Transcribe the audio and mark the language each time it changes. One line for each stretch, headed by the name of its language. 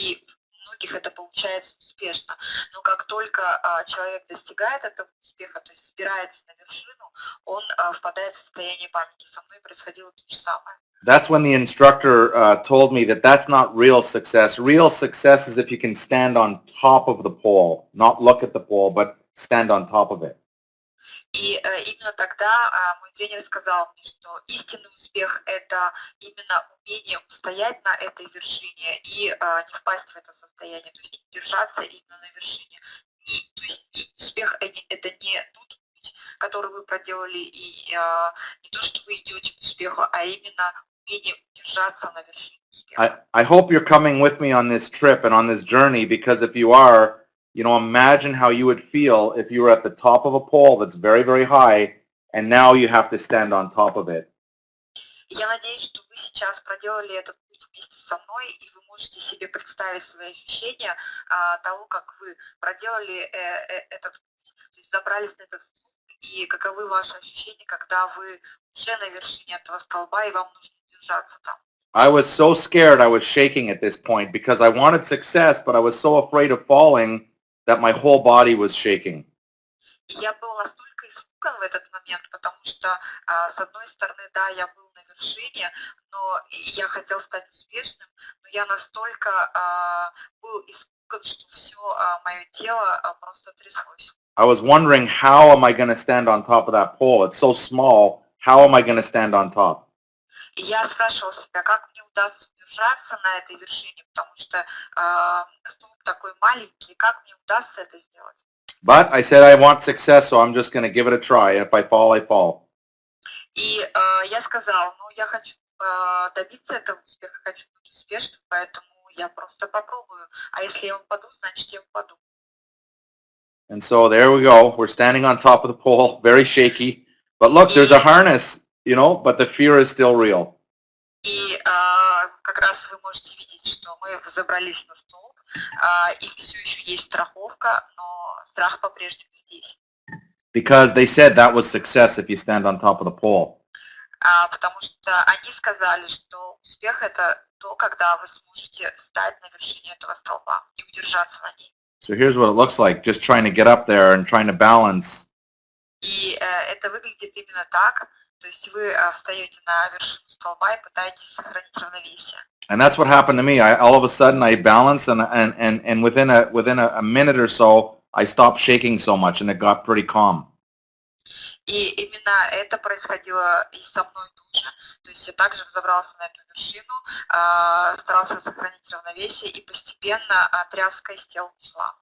Russian: И у многих это получается успешно. Но как только человек достигает этого успеха, то есть взбирается на вершину, он впадает в состояние паники. Со мной происходило то же самое.
English: That's when the instructor told me that that's not real success. Real success is if you can stand on top of the pole, not look at the pole, but stand on top of it.
Russian: И именно тогда мой тренер сказал мне, что истинный успех – это именно умение устоять на этой вершине и не впасть в это состояние, то есть удержаться именно на вершине. То есть успех – это не тот путь, который вы проделали, и не то, что вы идете к успеху, а именно умение удержаться на вершине успеха.
English: I hope you're coming with me on this trip and on this journey, because if you are, you know, imagine how you would feel if you were at the top of a pole that's very, very high, and now you have to stand on top of it.
Russian: Я надеюсь, что вы сейчас проделали этот путь вместе со мной, и вы можете себе представить свои ощущения того, как вы проделали этот путь, то есть забрались на этот столб, и каковы ваши ощущения, когда вы уже на вершине этого столба, и вам нужно держаться там.
English: I was so scared I was shaking at this point because I wanted success, but I was so afraid of falling that my whole body was shaking.
Russian: И я был настолько испуган в этот момент, потому что, с одной стороны, да, я был на вершине, но я хотел стать успешным, но я настолько был испуган, что все мое тело просто тряслось.
English: I was wondering, how am I going to stand on top of that pole? It's so small. How am I going to stand on top?
Russian: И я спрашивал себя, как мне удастся удержаться на этой вершине, потому что столб такой маленький, как мне удастся это сделать.
English: But I said I want success, so I'm just going to give it a try. If I fall, I fall.
Russian: И я сказал, ну, я хочу добиться этого успеха, хочу быть успешным, поэтому я просто попробую. А если я упаду, значит, я упаду.
English: And so there we go. We're standing on top of the pole, very shaky. But look, there's a harness, you know, but the fear is still real.
Russian: И как раз вы можете видеть, что мы забрались на столб, и все еще есть страховка, но страх по-прежнему здесь.
English: Because they said that was success if you stand on top of the pole.
Russian: Потому что они сказали, что успех – это то, когда вы сможете стать на вершине этого столба и удержаться на ней.
English: So here's what it looks like, just trying to get up there and trying to balance.
Russian: И это выглядит именно так, то есть вы встаете на вершину столба и пытаетесь сохранить равновесие.
English: And that's what happened to me. All of a sudden I balanced, and within a minute or so, I stopped shaking so much, and it got pretty calm.
Russian: И именно это происходило и со мной тоже. То есть я также взобрался на эту вершину, старался сохранить равновесие, и постепенно тряска из тела ушла.